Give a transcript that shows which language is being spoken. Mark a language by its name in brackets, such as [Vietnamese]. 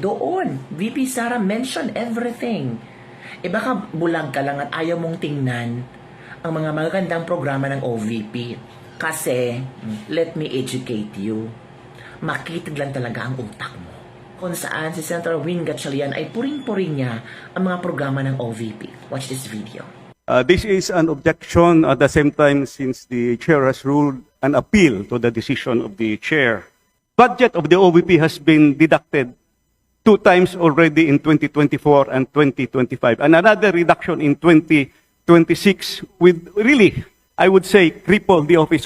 [English] Doon, VP Sara mentioned everything. [Filipino] Baka bulag ka lang at ayaw mong tingnan ang mga magagandang programa ng OVP. Kasi, [English] let me educate you. [Filipino] Makitid lang talaga ang utak mo. Kung saan si Senator Win Gatchalian ay puring-puring niya ang mga programa ng OVP. [English] Watch this video. This is an objection at the same time since the chair has ruled an appeal to the decision of the chair. Budget of the OVP has been deducted 2 times already in 2024 and 2025. And another reduction in 2026 with really, I would say, cripple the office.